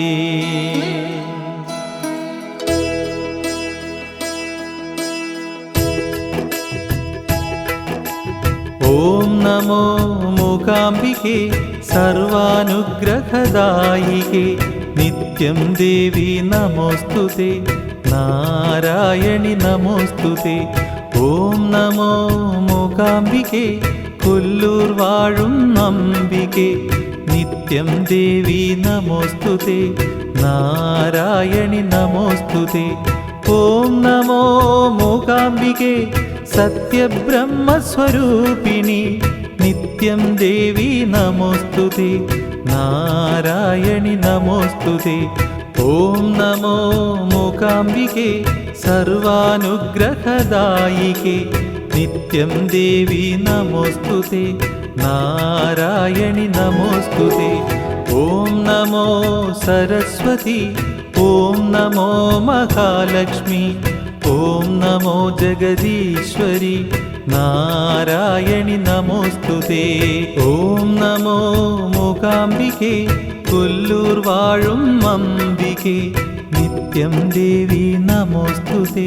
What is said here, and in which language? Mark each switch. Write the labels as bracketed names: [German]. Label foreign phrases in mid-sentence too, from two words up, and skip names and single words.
[Sanskrit] ॐ नमो मूकाम्बिके सर्वानुग्रहदायिके नित्यं देवी नमोस्तुते। नारायणि नमोस्तुते। ॐ नमो मूकाम्बिके [Malayalam] കൊല്ലൂർ വാഴും അംബികേ [Sanskrit] നിത്യം ദേവി നമോസ്തുതേ। നാരായണി നമോസ്തുതേ। ഓം നമോ മൂകാംബികേ സത്യബ്രഹ്മസ്വരൂപിണി നിത്യം ദേവി നമോസ്തുതേ। നാരായണി നമോസ്തുതേ। ഓം നമോ മൂകാംബികേ സർവാനുഗ്രഹദായികേ नित्यं देवी नमोस्तुते। नारायणि नमोस्तुते। ॐ नमो सरस्वती। ॐ नमो महालक्ष्मी। ॐ नमो जगदीश्वरी। नारायणि नमोस्तुते। ॐ नमो मूकाम्बिके [Malayalam] കൊല്ലൂർ വാഴും അംബികേ [Sanskrit] നിത്യം ദേവി നമോസ്തുതേ।